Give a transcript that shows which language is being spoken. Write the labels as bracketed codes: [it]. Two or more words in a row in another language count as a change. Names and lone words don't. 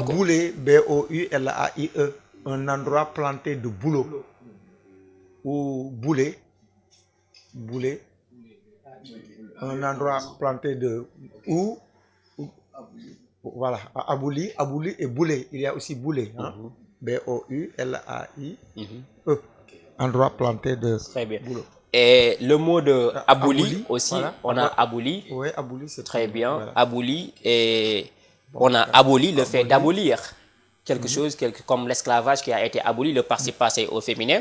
[fr] Boulé, B-O-U-L-A-I-E, un endroit planté de bouleau. Ou Boulé, un endroit planté de ou voilà, Abouli et Boulé. Il y a aussi Boulé, hein? B-O-U-L-A-I-E, endroit planté de bouleau. Et le mot de Abouli aussi, voilà. On a Abouli. Oui, Abouli, c'est très bien. Voilà. Abouli, et on a aboli le fait d'abolir quelque chose, comme l'esclavage qui a été aboli, le participe passé au féminin.